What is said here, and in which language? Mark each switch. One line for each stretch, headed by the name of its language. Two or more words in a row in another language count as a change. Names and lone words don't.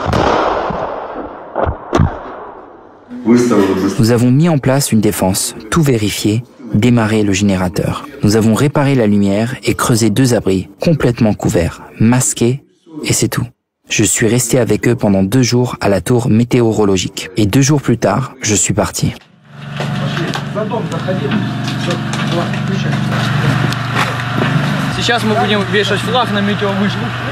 French: Nous avons mis en place une défense, tout vérifié, démarré le générateur. Nous avons réparé la lumière et creusé 2 abris, complètement couverts, masqués, et c'est tout. Je suis resté avec eux pendant 2 jours à la tour météorologique. Et 2 jours plus tard, je suis parti.
Russian: Сейчас мы будем вешать флаг на метеовышку.